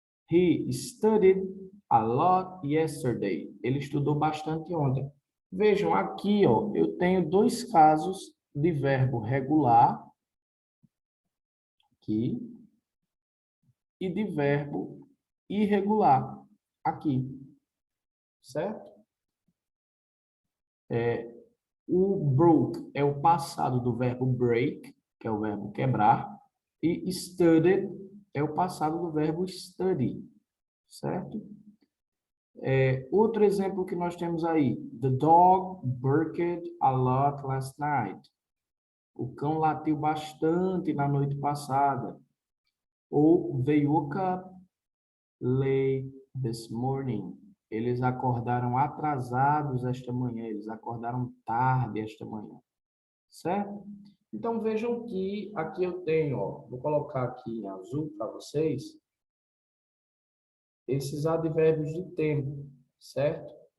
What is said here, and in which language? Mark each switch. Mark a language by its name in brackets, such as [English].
[English] He studied a lot yesterday. [Portuguese] Ele estudou bastante ontem. Vejam, aqui ó, eu tenho dois casos de verbo regular, aqui, e de verbo irregular, aqui. Certo? O broke é o passado do verbo break, que é o verbo quebrar, e studied é o passado do verbo study. Certo? Outro exemplo que nós temos aí. [English] The dog barked a lot last night. [Portuguese] O cão latiu bastante na noite passada. Ou [English] they woke up late this morning. [Portuguese] Eles acordaram atrasados esta manhã. Eles acordaram tarde esta manhã. Certo? Então, vejam que aqui eu tenho, ó, vou colocar aqui em azul para vocês, esses advérbios de tempo, certo?